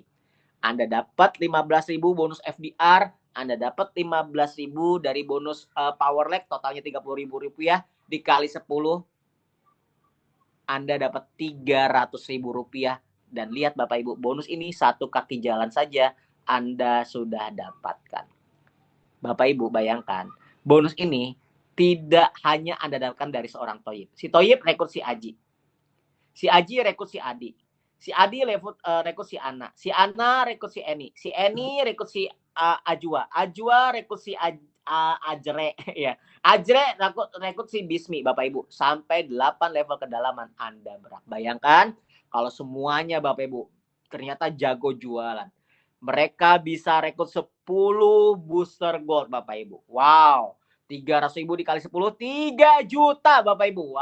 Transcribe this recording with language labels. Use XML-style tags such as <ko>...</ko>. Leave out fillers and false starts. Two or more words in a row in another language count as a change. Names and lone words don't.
<id>Anda dapat 15.000 bonus FDR, Anda dapat 15.000 dari bonus Power Leg, totalnya Rp30.000 dikali 10, Anda dapat Rp300.000. Dan lihat Bapak Ibu, bonus ini 1 kaki jalan saja Anda sudah dapatkan. Bapak Ibu bayangkan, bonus ini tidak hanya Anda dapatkan dari seorang Toyib. Si Toyib rekrut si Aji. Si Aji rekrut si Adi. Si Adi rekrut si Ana. Si Ana rekrut si Eni. Si Eni rekrut si Ajwa. Ajwa rekrut si Ajre. Ya. Ajre rekrut si Bismi, Bapak Ibu. Sampai 8 level kedalaman Anda berat. Bayangkan kalau semuanya Bapak Ibu ternyata jago jualan. Mereka bisa rekrut 10</id> <en>booster gold</en> <id>Bapak Ibu. Wow. 300.000 dikali 10, 3 juta Bapak Ibu.</id>